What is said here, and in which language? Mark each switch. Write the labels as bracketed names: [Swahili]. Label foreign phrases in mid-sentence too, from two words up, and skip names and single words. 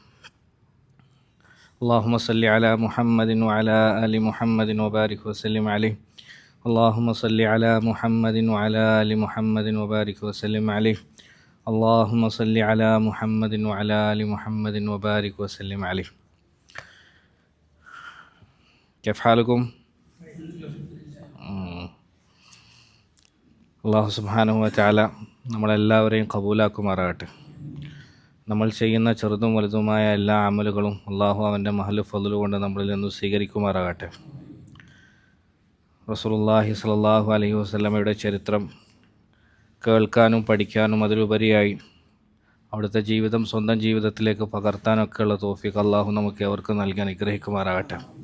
[Arabic] اللهم صل على محمد وعلى آل محمد وبارك وسلم عليه. اللهم صل على محمد وعلى آل محمد وبارك وسلم عليه. اللهم صل على محمد وعلى آل محمد وبارك وسلم عليه. كيف حالكم؟ [Malayalam] അള്ളാഹു [Arabic] سبحانه وتعالى [Malayalam] നമ്മളെല്ലാവരെയും കബൂലാക്കുമാറാകട്ടെ. നമ്മൾ ചെയ്യുന്ന ചെറുതും വലുതുമായ എല്ലാ അമലുകളും അള്ളാഹു അവൻ്റെ മഹല് ഫضل കൊണ്ട് നമ്മളിൽ നിന്ന് സ്വീകരിക്കുമാറാകട്ടെ. റസൂലുള്ളാഹി [Arabic] صلى الله عليه وسلم [Malayalam] ചരിത്രം കേൾക്കാനും പഠിക്കാനും അതിലുപരിയായി അവിടുത്തെ ജീവിതം സ്വന്തം ജീവിതത്തിലേക്ക് പകർത്താനൊക്കെയുള്ള തൗഫീഖ് അള്ളാഹു നമുക്ക് അവർക്ക് നൽകി അനുഗ്രഹിക്കുമാറാകട്ടെ.